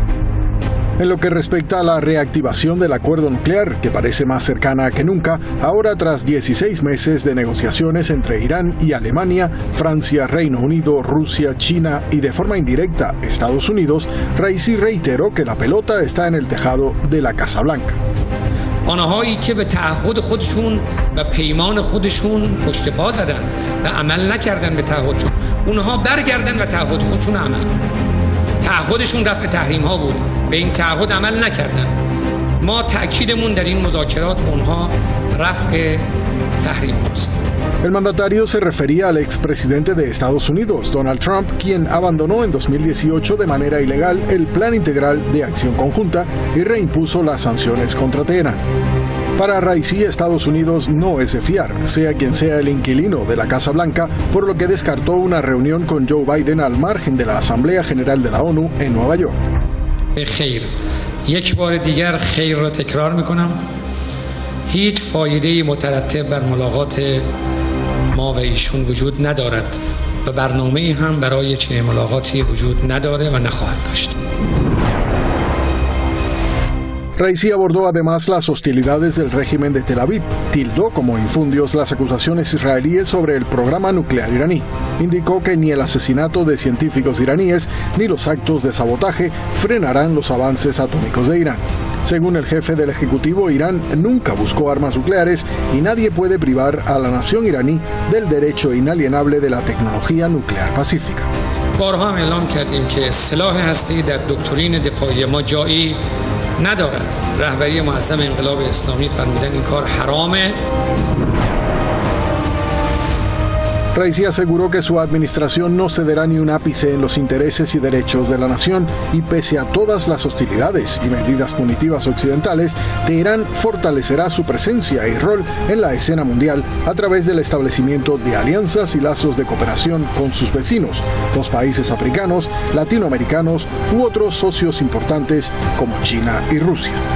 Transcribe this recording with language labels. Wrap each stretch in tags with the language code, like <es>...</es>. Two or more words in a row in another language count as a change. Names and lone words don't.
<es>En lo que respecta a la reactivación del acuerdo nuclear, que parece más cercana que nunca, ahora tras 16 meses de negociaciones entre Irán y Alemania, Francia, Reino Unido, Rusia, China y de forma indirecta Estados Unidos, Raisi reiteró que la pelota está en el tejado de la Casa Blanca.</es> <fa>آنهایی که به تعهد خودشون و پیمان خودشون پشت پا زدن و عمل نکردن به تعهدشون، اونها برگردن و تعهد خودشون عمل کنن. تعهدشون رفع تحریم ها بود، به این تعهد عمل نکردن. ما تأکیدمون در این مذاکرات اونها رفع تحریم هاست.</fa> <es>El mandatario se refería al expresidente de Estados Unidos, Donald Trump, quien abandonó en 2018 de manera ilegal el Plan Integral de Acción Conjunta y reimpuso las sanciones contra Teherán. Para Raisi, Estados Unidos no es de fiar, sea quien sea el inquilino de la Casa Blanca, por lo que descartó una reunión con Joe Biden al margen de la Asamblea General de la ONU en Nueva York.</es> <fa>خیر. یک بار دیگر خیر را تکرار میکنم. هیچ فایده مترتب بر ملاقات ما و ایشون وجود ندارد و برنامه‌ای هم برای چنین ملاقاتی وجود نداره و نخواهد داشت.</fa> <es>Raisi abordó además las hostilidades del régimen de Tel Aviv, tildó como infundios las acusaciones israelíes sobre el programa nuclear iraní. Indicó que ni el asesinato de científicos iraníes ni los actos de sabotaje frenarán los avances atómicos de Irán. Según el jefe del Ejecutivo, Irán nunca buscó armas nucleares y nadie puede privar a la nación iraní del derecho inalienable de la tecnología nuclear pacífica.</es> <fa>بارها هم اعلام کردیم که سلاح هسته‌ای در دکترین دفاعی ما جایی ندارد. رهبری معظم انقلاب اسلامی فرمودن این کار حرامه.</fa> <es>Raisi aseguró que su administración no cederá ni un ápice en los intereses y derechos de la nación y pese a todas las hostilidades y medidas punitivas occidentales, Teherán fortalecerá su presencia y rol en la escena mundial a través del establecimiento de alianzas y lazos de cooperación con sus vecinos, los países africanos, latinoamericanos u otros socios importantes como China y Rusia.</es>